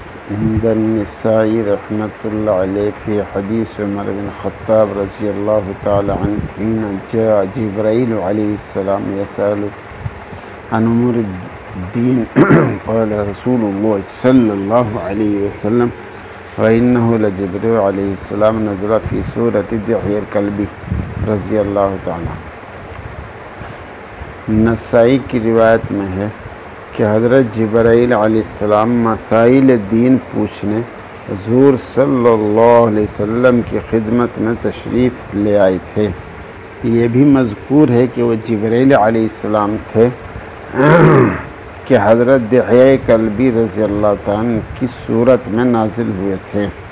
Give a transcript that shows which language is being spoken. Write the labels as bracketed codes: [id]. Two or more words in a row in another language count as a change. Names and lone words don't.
[ar] النسائي رحمة الله عليه في حديث عمر بن الخطاب رضي الله تعالى عنه حين جاء جبريل عليه السلام يسأل عن أمور الدين قال رسول الله صلى الله عليه وسلم وإنه لجبريل عليه السلام نزل في صورة دحية الكلبي رضي الله تعالى. [hi] नसाई की रिवायत में है कि हज़रत जिब्राईल अलैहिस्सलाम मसाइल दीन पूछने हुज़ूर [ar] صلى الله عليه وسلم [hi] की खिदमत में तशरीफ़ ले आए थे। ये भी मज़कूर है कि वो जिब्राईल अलैहिस्सलाम थे कि हज़रत दिह्यल कल्बी [ar] رضي الله تعالى [hi] की सूरत में नाजिल हुए थे।